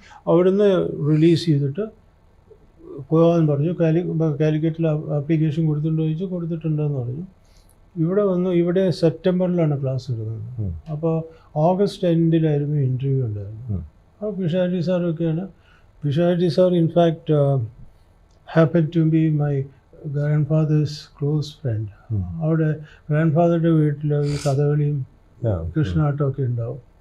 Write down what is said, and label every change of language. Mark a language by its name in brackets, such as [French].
[Malayalam] അവിടുന്ന് റിലീസ് ചെയ്തിട്ട് പോകാൻ പറഞ്ഞു. കാലിക്കറ്റിൽ ആപ്ലിക്കേഷൻ കൊടുത്തിട്ടുണ്ടോ ചോദിച്ചു, കൊടുത്തിട്ടുണ്ടെന്ന് പറഞ്ഞു. ഇവിടെ വന്നു. ഇവിടെ സെപ്റ്റംബറിലാണ് ക്ലാസ് എടുക്കുന്നത്. അപ്പോൾ ഓഗസ്റ്റ് എൻഡിലായിരുന്നു ഇൻ്റർവ്യൂ ഉണ്ടായിരുന്നു. അപ്പോൾ പിഷാജി സാറൊക്കെയാണ്. [English] Pishaji sir in fact happened to be my grandfather's close friend. [Malayalam] അവിടെ ഗ്രാൻഡ് ഫാദറുടെ വീട്ടിൽ ഈ കഥകളിയും കൃഷ്ണാട്ടമൊക്കെ ഉണ്ടാവും.